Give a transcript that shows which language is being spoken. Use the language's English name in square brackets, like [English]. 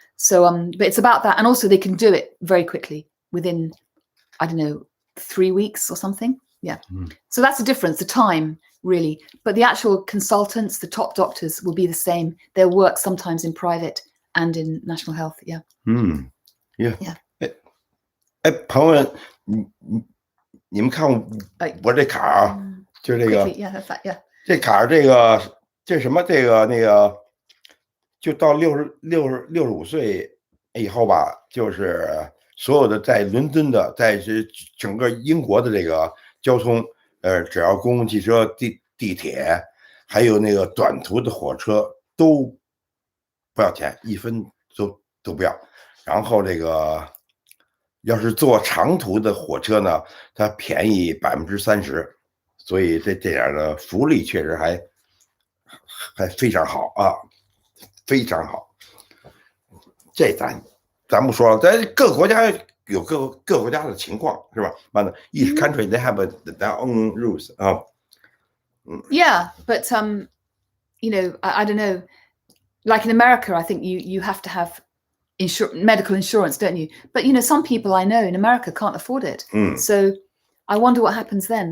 [English] So but it's about that, and also they can do it very quickly within, I don't know, 3 weeks or something. Yeah. So that's the difference, the time really. But the actual consultants, the top doctors, will be the same. They'll work sometimes in private and in national health. Yeah. Yeah. [Chinese] 哎，朋友们，你们看我这卡啊，就这个，这卡这什么那个，就到65岁以后吧，就是所有的在伦敦的，在整个英国的这个交通，只要公共汽车、地铁，还有那个短途的火车都不要钱，1分都不要。然后这个。要是坐长途的火车呢，它便宜30%，所以这点的福利确实还非常好啊，非常好。这咱不说了，在各个国家有各个国家的情况是吧？完了 [English] ，each country they have their own rules 啊。 Yeah, but you know, I don't know. Like in America, I think you have to have medical insurance, don't you? But you know, some people I know in America can't afford it. So I wonder what happens then.